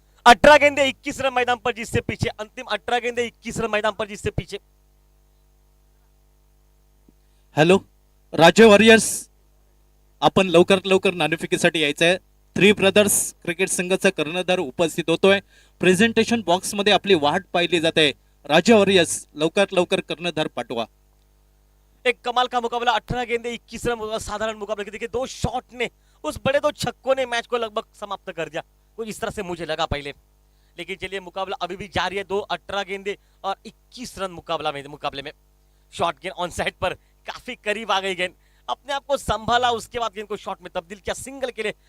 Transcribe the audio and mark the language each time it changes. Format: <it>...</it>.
<hi>अठारह गेंदे 21 रन मैदान पर जिससे पीछे, अंतिम 18 गेंदे 21 रन मैदान पर जिससे पीछे।</hi> <mr>हॅलो राज्य वॉरियर्स, आपण लवकरात लवकर नाणेफेकीसाठी यायचं आहे. थ्री ब्रदर्स क्रिकेट संघाचा कर्णधार उपस्थित होतोय. प्रेझेंटेशन बॉक्स मध्ये आपली वाट पाहिली जाते. राज्य वॉरियर्स लवकरात लवकर कर्णधार पाठवा.</mr> <hi>एक कमाल का मुकाबला, 18 गेंदे 21 रन साधारण मुकाबला। देखिए दो शॉट ने, उस बड़े दो छक्कों ने मैच को लगभग समाप्त कर दिया, कुछ इस तरह से मुझे लगा पहले। लेकिन चलिए मुकाबला अभी भी जारी है, 18 गेंदे और 21 रन मुकाबले में शॉट गेंद ऑन साइड पर काफी करीब आ गई गेंद, अपने आप को संभाला, उसके बाद गेंद को शॉट में तब्दील किया सिंगल के लिए।</hi>